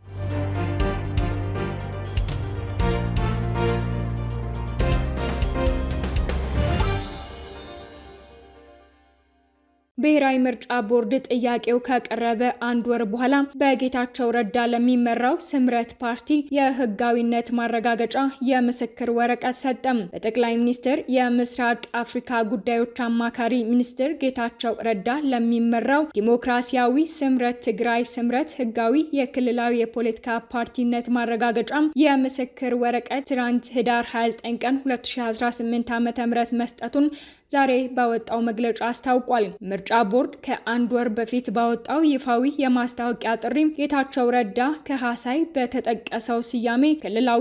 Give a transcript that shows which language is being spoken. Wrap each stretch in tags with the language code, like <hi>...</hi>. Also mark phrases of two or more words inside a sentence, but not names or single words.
<am>ብሔራዊ ምርጫ ቦርድ ጥያቄው ከቀረበ 1 ወር በኋላ በጌታቸው ረዳ ለሚመራው ስምረት ፓርቲ የህጋዊነት ማረጋገጫ የምስክር ወረቀት ሰጠም። በጠቅላይ ሚኒስትር የምስራቅ አፍሪካ ጉዳዮች አማካሪ ሚኒስትር ጌታቸው ረዳ ለሚመራው ዲሞክራሲያዊ ስምረት ትግራይ ስምረት ህጋዊ የክልላዊ የፖለቲካ ፓርቲነት ማረጋገጫ የምስክር ወረቀት ትናንት ህዳር 29 ቀን 2018 ዓ.ም መስጠቱን ዛሬ ባወጣው መግለጫ አስታውቋል። ምርጫ ቦርድ ከ1 ወር በፊት ባወጣው ይፋዊ የማስታወቂያ ጥሪ ጌታቸው ረዳ ከሐሳይ በተጠቀሰው ስያሜ ክልላዊ</am>